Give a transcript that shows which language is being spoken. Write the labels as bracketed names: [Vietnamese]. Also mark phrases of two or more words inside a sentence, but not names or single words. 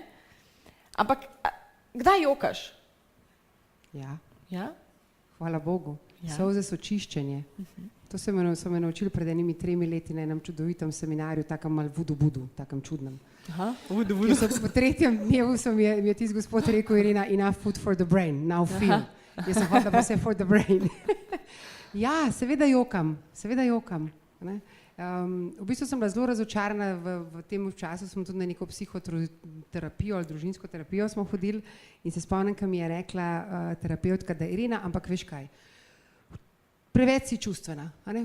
[Slovenian] Ampak kdaj jokaš? Ja. Ja? Hvala Bogu. Ja. Solze so čiščenje. To so me naučili pred enimi 3 leti na enem čudovitem seminarju, takem mal vudu, takem čudnem. Aha, vudu. Po 3. dnevu mi je tisti gospod rekel, Irena, [English] enough food for the brain, now feel. [Slovenian] Jaz sem hodila pa vse [English] for the brain. [Slovenian] Ja, seveda jokam, ne. V bistvu sem bila zelo razočarana, v tem času smo tudi na neko psihoterapijo ali družinsko terapijo smo hodili in se spomnim, ko mi je rekla terapeutka, da Irena, ampak veš kaj, preveč si čustvena, a ne?